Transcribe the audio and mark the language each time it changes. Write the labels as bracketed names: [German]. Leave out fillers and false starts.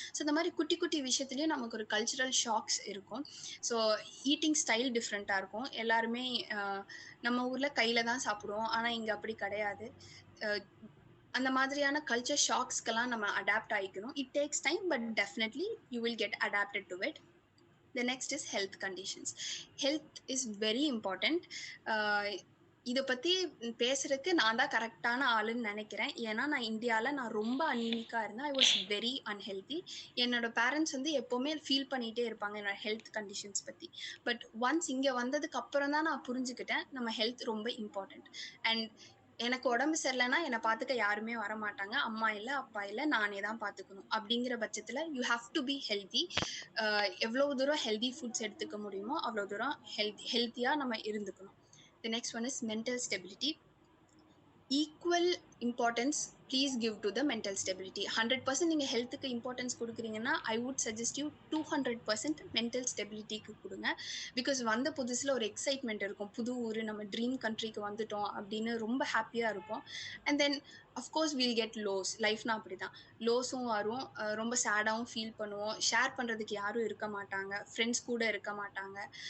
[Tamil] So இந்த மாதிரி குட்டி குட்டி விஷயத்துலேயும் நமக்கு ஒரு கல்ச்சுரல் ஷாக்ஸ் இருக்கும். ஸோ ஈட்டிங் ஸ்டைல் டிஃப்ரெண்ட்டாக இருக்கும். எல்லாருமே நம்ம ஊரில் கையில் தான் சாப்பிடுவோம், ஆனால் இங்கே அப்படி கிடையாது. அந்த மாதிரியான கல்ச்சர் ஷாக்ஸ்க்கெல்லாம் நம்ம adapt ஆகிக்கணும். [English] It takes time, but definitely you will get adapted to it. The next is health conditions. Health is very important. [Tamil] இதை பற்றி பேசுகிறதுக்கு நான் தான் கரெக்டான ஆளுன்னு நினைக்கிறேன். ஏன்னா நான் இந்தியாவில் ரொம்ப அனீமிக்காக இருந்தேன். [English] I was very unhealthy. [Tamil] என்னோட பேரண்ட்ஸ் வந்து எப்போவுமே ஃபீல் பண்ணிகிட்டே இருப்பாங்க என்னோட ஹெல்த் கண்டிஷன்ஸ் பற்றி. பட் ஒன்ஸ் இங்கே வந்ததுக்கு அப்புறம் தான் நான் புரிஞ்சுக்கிட்டேன் நம்ம ஹெல்த் ரொம்ப இம்பார்ட்டண்ட். அண்ட் எனக்கு உடம்பு சரியில்லைன்னா என்னை பார்த்துக்க யாருமே வரமாட்டாங்க. அம்மா இல்லை, அப்பா இல்லை, நானே தான் பார்த்துக்கணும். அப்படிங்கிற பட்சத்தில் [English] You have to be healthy. [Tamil] எவ்வளோ தூரம் ஹெல்தி ஃபுட்ஸ் எடுத்துக்க முடியுமோ அவ்வளோ தூரம் ஹெல்த்தியாக நம்ம இருந்துக்கணும். [English] The next one is mental stability. Equal importance please give to the mental stability. [Tamil] 100% நீங்க ஹெல்த்துக்கு importance கொடுக்குறீங்கன்னா [English] I would suggest you [Tamil] 200% mental ஸ்டெபிலிட்டிக்கு கொடுங்க. பிகாஸ் வந்த புதுசுல ஒரு எக்ஸைட்மெண்ட் இருக்கும், புது ஊர் நம்ம ட்ரீம் கண்ட்ரிக்கு வந்துட்டோம் அப்படின்னு ரொம்ப ஹாப்பியா இருக்கும். [English] And then of course we'll get loss. [Tamil] லைஃப்னா அப்படிதான், லோஸும் வரும், ரொம்ப சேடாகவும் ஃபீல் பண்ணுவோம், ஷேர் பண்ணுறதுக்கு யாரும் இருக்க மாட்டாங்க, ஃப்ரெண்ட்ஸ் கூட இருக்க மாட்டாங்க.